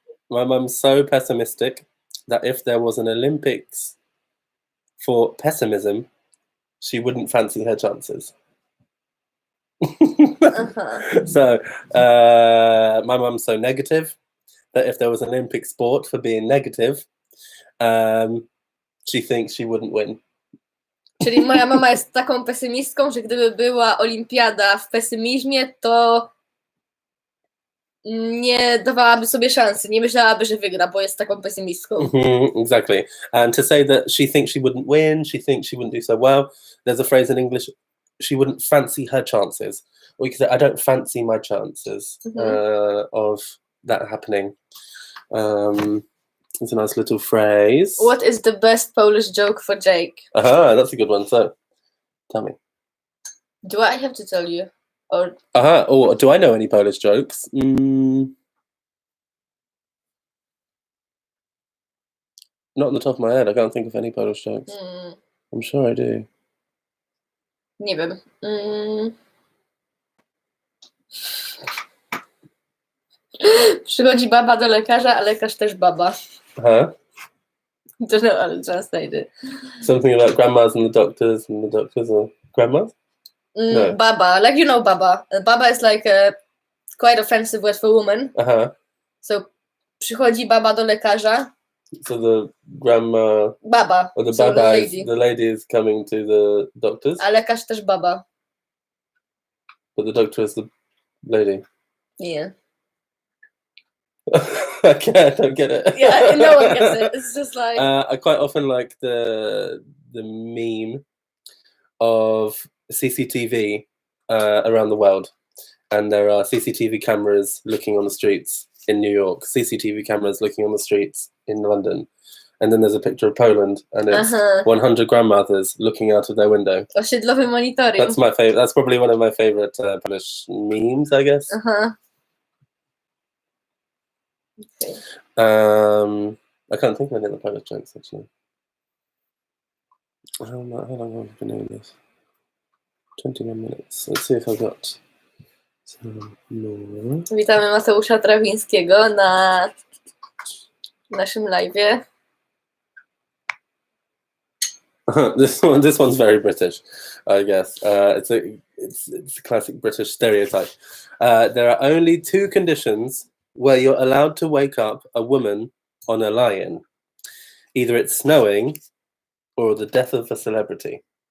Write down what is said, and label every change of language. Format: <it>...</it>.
<en>My mum's so pessimistic that if there was an Olympics for pessimism, she wouldn't fancy her chances. So my mum's so negative that if there was an Olympic sport for being negative, she thinks she wouldn't win.</en> <pl>Czyli moja mama jest taką pesymistką, że gdyby była olimpiada w pesymizmie, to nie dawałaby sobie szansy, nie myślałaby, że wygra, bo jest taką pesymistką.</pl> <en>Exactly. And to say that she thinks she wouldn't win, she thinks she wouldn't do so well, there's a phrase in English, she wouldn't fancy her chances. Or you could say, I don't fancy my chances of that happening. It's a nice little phrase. What is the best Polish joke for Jake? Aha, that's a good one. So, tell me. Do I have to tell you? Or do I know any Polish jokes? Not on the top of my head. I can't think of any Polish jokes. I'm sure I do.</en> <pl>Nie wiem. Przychodzi baba do lekarza, a lekarz też baba. Huh?</pl> <en>Don't know how to translate it. Something about grandmas and the doctors are grandmas? No. Baba, like baba. Baba is like a quite offensive word for woman. Uh-huh.</en> <pl>So przychodzi baba do lekarza.</pl> <en>So the grandma...</en> <pl>Baba.</pl> <en>Or the so</en> <pl>baba</pl> <en>lady. the lady is coming to the doctors?</en> <pl>A lekarz też baba.</pl> <en>But the doctor is the lady. Yeah. I don't get it. Yeah, no one gets it. It's just like... I quite often like the meme of CCTV around the world. And there are CCTV cameras looking on the streets in New York, CCTV cameras looking on the streets in London. And then there's a picture of Poland, and it's 100 grandmothers looking out of their window.</en> <pl>Osiedlowy monitoring.</pl> <en>That's my favorite. That's probably one of my favorite Polish memes, I guess. Okay. I can't think of any other Polish jokes, actually. How long have I been doing this? 21 minutes. Let's see if I've got some more.</en> <pl>Witamy Mateusza Trawińskiego na naszym live'ie.</pl> <en>This one's very British, I guess. It's a classic British stereotype. There are only two conditions where you're allowed to wake up a woman on a lie-in. Either it's snowing or the death of a celebrity.</en>